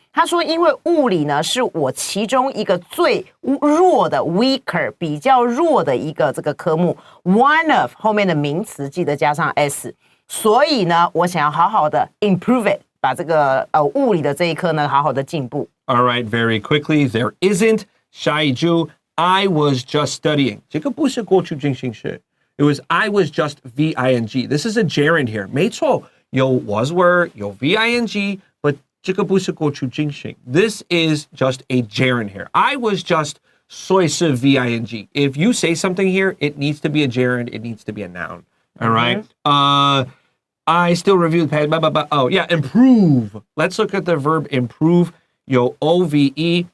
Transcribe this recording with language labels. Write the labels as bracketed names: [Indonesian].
[Chinese] 他说，因为物理呢是我其中一个最弱的 weaker 比较弱的一个这个科目 ，one of 后面的名词记得加上 s， 所以呢，我想要好好的 improve it。把这个物理的这一科呢，好好的进步。 [English] All right, very quickly. There isn't. [Chinese] 下一句 [English] I was just studying. [Chinese] 这个不是过去进行时。 [English] It was I was just V-I-N-G. This is a gerund here. [Chinese] 没错，有 was were, 有 V-I-N-G, but 这个不是过去进行。 [English] This is just a gerund here. I was just [Chinese] 所以是 [English] V-I-N-G. If you say something here, it needs to be a gerund. It needs to be a noun. All right? I still review the past. Oh, yeah, improve. Let's look at the verb improve. Yo, O-V-E.